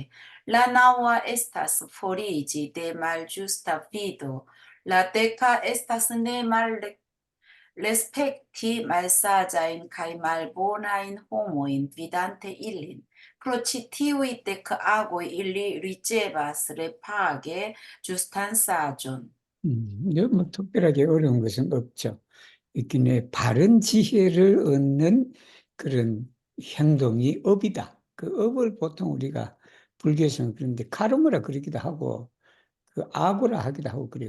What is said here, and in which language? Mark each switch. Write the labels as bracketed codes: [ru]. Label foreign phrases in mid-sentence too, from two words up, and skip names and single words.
[eo] La naŭa estas foriĝi de malĝusta vido. La deka estas ne malrespekti malsaĝajn kaj malbonajn homojn vidante ilin. Pro ĉi tiuj dek agoj ili ricevas repage ĝustan saĝon. [ko] 뭐 특별하게 어려운 것은 없죠. 있긴 바른 지혜를 얻는 그런 행동이 업이다. 그 업을 보통 우리가 불교에서는 그런데 카르마라 그러기도 하고 그 아고라 하기도 하고 그래요.